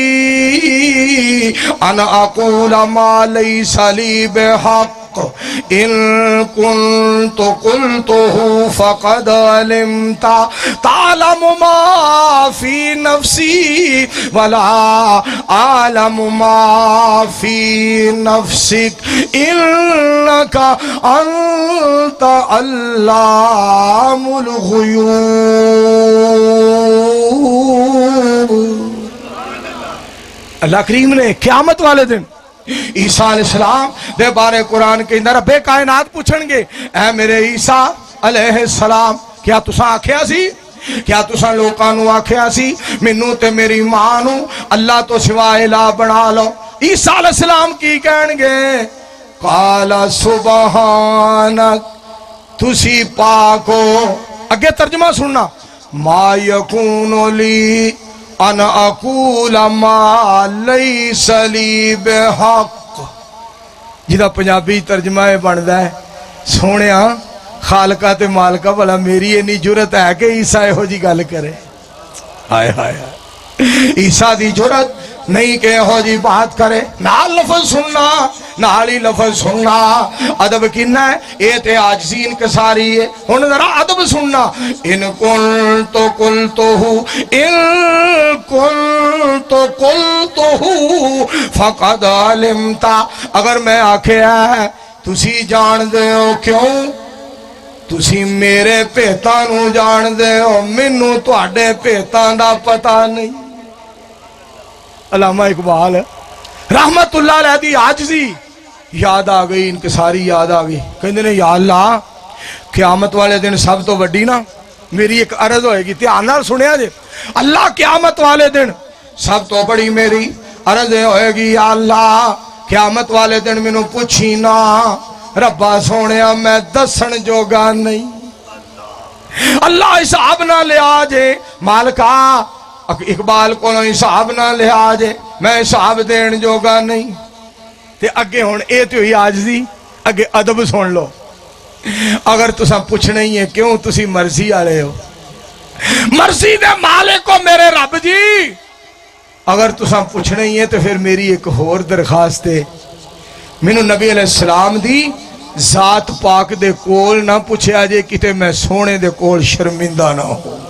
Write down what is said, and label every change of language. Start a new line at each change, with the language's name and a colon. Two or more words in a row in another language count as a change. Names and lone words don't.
Arabic: أَنْ أَقُولَ مَا لَيْسَ لِي بِحَقٍّ إن كنت قلته فقد علمت تعلم ما في نفسي ولا أعلم ما في نفسك إنك أنت علام
Punjabi: الغيوب اللہ کریم نے قیامت والے دن عیسیٰ
Arabic: علیہ السلام
Punjabi: دے بارے قرآن کے اندر رب کائنات پوچھن گے اے میرے عیسیٰ
Arabic: علیہ السلام
Punjabi: کیا تساں آکھیا سی کیا تساں لوکانو آکھیا سی منو تے میری مانو اللہ تو سوا الہ بنا لو عیسیٰ
Arabic: علیہ السلام
Punjabi: کی کہن گے
Arabic: قال سبحانک
Punjabi: تسی پاکو اگے ترجمہ سننا
Arabic: ما یکون لی ان اقول ما لیس لی بحق
Punjabi: جدا پنجابی ترجمہ بندا ہے سونیا خالقہ تے مالکہ بھلا میری اینی جرت ہے کہ عیسیٰ ہو جی گل کرے ہائے ہائے عیسیٰ دی جرت نہیں کہ ہو جی بات کرے نال لفظ سننا نالی لفظ سننا ادب کنا ہے اے تے عاجزی انکساری ہے ہن ذرا ادب سننا
Arabic: ان کنتو قلتو فقد علمتا
Punjabi: اگر میں آکھے ہے تسی جان دے ہو کیوں تسی میرے پیتاں نو جان دے ہو منو تواڈے پیتاں دا پتہ نہیں علامہ اقبال
Arabic: رحمت اللہ علیہ
Punjabi: دی عاجزی یاد آ گئی انکساری یاد آ گئی کہندے نے یا اللہ قیامت والے دن سب تو وڈی نا میری ایک عرض ہوئے گی دھیان نال سنیا جے اللہ قیامت والے دن سب تو بڑی میری عرض ہوئے گی یا اللہ قیامت والے دن مینوں پوچھی نا ربا سونیا میں دسن جوگا نہیں اللہ حساب نہ لیا جے مالکا اقبال کو حساب نہ لیا جے میں حساب دین جوگا نہیں تے اگے ہون اے تے ہوئی عاجزی اگے ادب سن لو اگر تساں پوچھنا ہی ہے کیوں تسی مرضی آلے ہو مرضی دے مالک کو میرے رب جی اگر تساں پوچھنا ہی ہے تو پھر میری ایک اور درخواست ہے مینوں نبی
Arabic: علیہ السلام
Punjabi: دی ذات پاک دے کول نہ پوچھے آجے کتے میں سونے دے کول شرمندہ نہ ہو